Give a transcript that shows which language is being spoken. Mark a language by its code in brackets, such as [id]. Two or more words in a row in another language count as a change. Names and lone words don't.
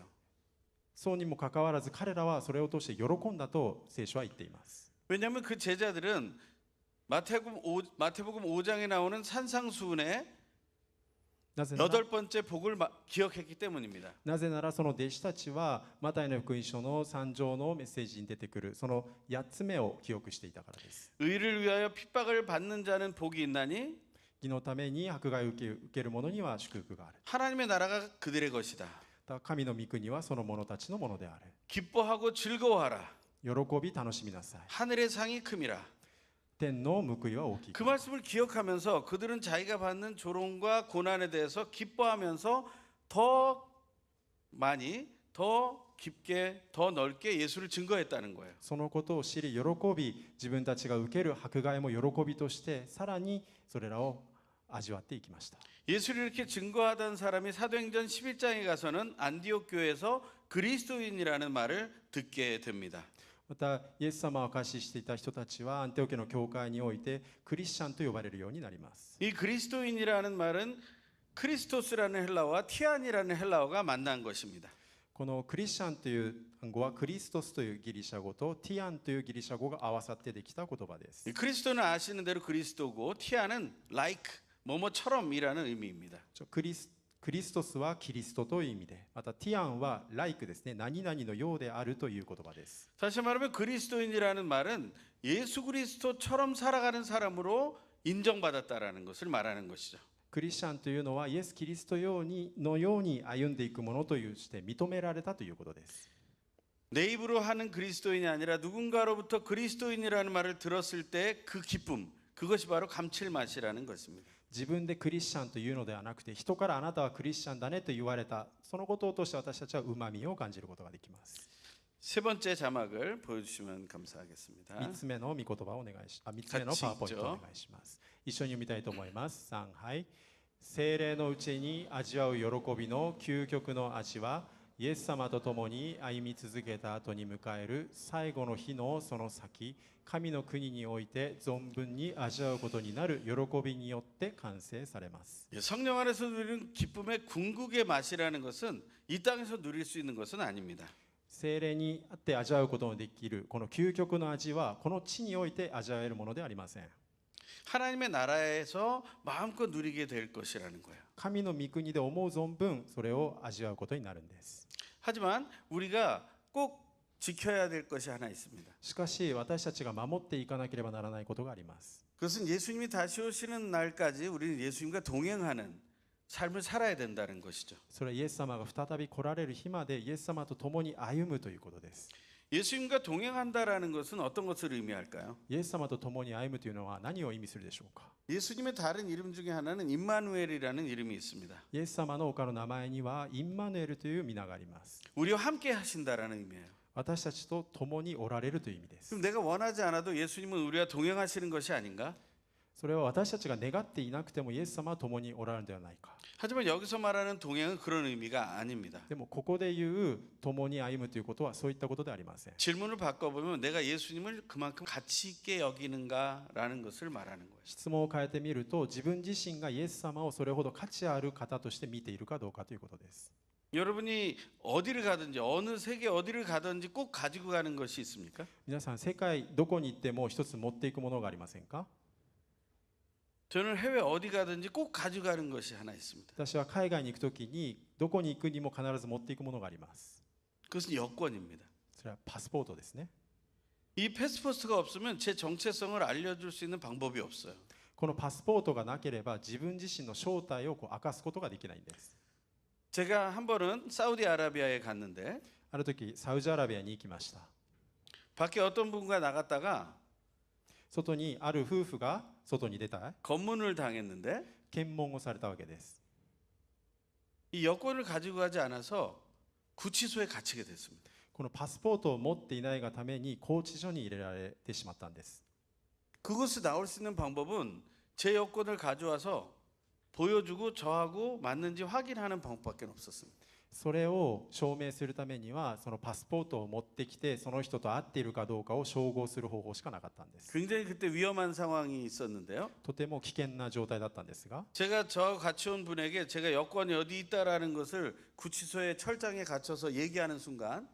[ja] そうにもかかわらず彼らはそれを通して喜んだと聖書は言っています。 [ko] 왜냐하면 그 제자들은 마태복음 5장에 나오는 산상수훈의 [ja] なぜなら [ko] 8번째 복을 기억했기 때문입니다. [ja] なぜならその弟子たちはマタイの福音書の3章のメッセージに出てくるその8つ目を記憶していたからです。 [ko] 의를 위하여 핍박을 받는 자는 복이 있나니 [ja] 義のために迫害を受ける者には祝福がある。 [ko] 하나님의 나라가 그들의 것이다. [ja] 神の御国はその者たちのものである。 [ko] 기뻐하고 즐거워하라. [ja] 喜び楽しみなさい。 [ko] 하늘의 상이 큼이라. [ja] 天の報いは大きい。 [ko] 그 말씀을 기억하면서 그들은 자기가 받는 조롱과 고난에 대해서 기뻐하면서 더 많이, 더 깊게, 더 넓게 예수를 증거했다는 거예요. [ja] そのことを知り喜び、自分たちが受ける迫害も喜びとしてさらにそれらを味わっていきました。 [ko] 예수를 이렇게 증거하던 사람이 사도행전 11장에 가서는 안디옥 교회에서 그리스도인이라는 말을 듣게 됩니다. [ja] またイエス様を証ししていた人たちはアンテオケの教会においてクリスチャンと呼ばれるようになります。 [ko] 이 그리스도인이라는 말은 크리스토스라는 헬라어와 티안이라는 헬라어가 만난 것입니다. [ja] このクリスチャンという単語はクリストスというギリシャ語とティアンというギリシャ語が合わさってできた言葉です。 [ko] 이 크리스토는 아시는 대로 그리스도고 티안은 like 뭐뭐처럼이라는 의미입니다. [ja] クリストスはキリストという意味で、またティアンはライクですね、何々のようであるという言葉です。 [ko] 다시 말하면 그리스도인이라는 말은 예수 그리스도처럼 살아가는 사람으로 인정받았다라는 것을 말하는 것이죠. [ja] クリスチャンというのはイエス・キリストのように歩んでいくものとして認められたということです。 [ko] 내 입으로 하는 그리스도인이 아니라 누군가로부터 그리스도인이라는 말을 들었을 때 그 기쁨, 그것이 바로 감칠맛이라는 것입니다. [ja] 自分でクリスチャンというのではなくて、人からあなたはクリスチャンだねと言われた、そのことを通して私たちはうまみを感じることができます。 [ko] 세 번째 자막을 보여주시면 감사하겠습니다. [ja] 3 つ目の御言葉をお願いし、3つ目のパワーポイントをお願いします。一緒に読みたいと思います。3、はい。聖霊のうちに味わう喜びの究極の味は、イエス様と共に歩み続けた後に迎える最後の日のその先、神の国において存分に味わうことになる喜びによって完成されます。 [ko] 성령 안에서 누리는 기쁨의 궁극의 맛이라는 것은 이 땅에서 누릴 수 있는 것은 아닙니다. [ja] 精霊にあって味わうことのできるこの究極の味はこの地において味わえるものではありません。 [ko] 하나님의 나라에서 마음껏 누리게 될 것이라는 거예요. [ja] 神の御国で思う存分それを味わうことになるんです。 [ko] 하지만 우리가 꼭 지켜야 될 것이 하나 있습니다. [ja] しかし私たちが守っていかなければならないことがあります。 [ko] 그것은 예수님이 다시 오시는 날까지 우리는 예수님과 동행하는 삶을 살아야 된다는 것이죠. [ja] それはイエス様が再び来られる日までイエス様と共に歩むということです。 [ko] 예수님과 동행한다라는 것은 어떤 것을 의미할까요? [ja] イエス様と共に歩むというのは何を意味するでしょうか。 [ko] 예수님의 다른 이름 중에 하나는 임마누엘이라는 이름이 있습니다. [ja] イエス様の他の名前にはインマヌエルという皆があります。 [ko] 우리와 함께 하신다라는 의미예요. [ja] 私たちと共におられるという意味です。 [ko] 그럼 내가 원하지 않아도 예수님은 우리와 동행하시는 것이 아닌가? [ja] それは私たちが願っていなくてもイエス様は共におられるのではないか。 [ko] 하지만 여기서 말하는 동행은 그런 의미가 아닙니다. [ja] でもここで言う共に歩むということはそういったことではありません。 [ko] 질문을 바꿔보면 내가 예수님을 그만큼 가치 있게 여기는가라는 것을 말하는 거예요. [ja] 質問を変えてみると自分自身がイエス様をそれほど価値ある方として見ているかどうかということです。 [ko] 여러분이 어디를 가든지 어느 세계 어디를 가든지 꼭 가지고 가는 것이 있습니까? [ja] 皆さん世界どこに行っても一つ持っていくものがありませんか。 [ko] 저는 해외 어디 가든지 꼭 가지고 가는 것이 하나 있습니다. [ja] 私は海外に行くときにどこに行くにも必ず持っていくものがあります。 [ko] 그것은 여권입니다. [ja] それはパスポートですね。 [ko] 이 패스포트가 없으면 제 정체성을 알려줄 수 있는 방법이 없어요. [ja] このパスポートがなければ自分自身の正体を明かすことができないんです。 [ko] 제가 한 번은 사우디아라비아에 갔는데 [ja] ある時サウジアラビアに行きました。 [ko] 밖에 어떤 분과 나갔다가 [ja] 外にある夫婦が外に出た [ko] 검문을 당했는데 [ja] 検問をされたわけです。 [ko] 이 여권을 가지고 가지 않아서 구치소에 갇히게 됐습니다. [ja] このパスポートを持っていないがために拘置所に入れられてしまったんです。 [ko] 그곳에 나올 수 있는 방법은 제 여권을 가져와서 보여주고 저하고 맞는지 확인하는 방법밖에 없었습니다. [ja] それを証明するためにはそのパスポートを持ってきてその人と会っているかどうかを照合する方法しかなかったんです。 [ko] 굉장히 그때 위험한 상황이 있었는데요. [ja] とても危険な状態だったんですが [ko] 제가 저하고 같이 온 분에게 제가 여권이 어디 있다라는 것을 구치소의 철장에 갇혀서 얘기하는 순간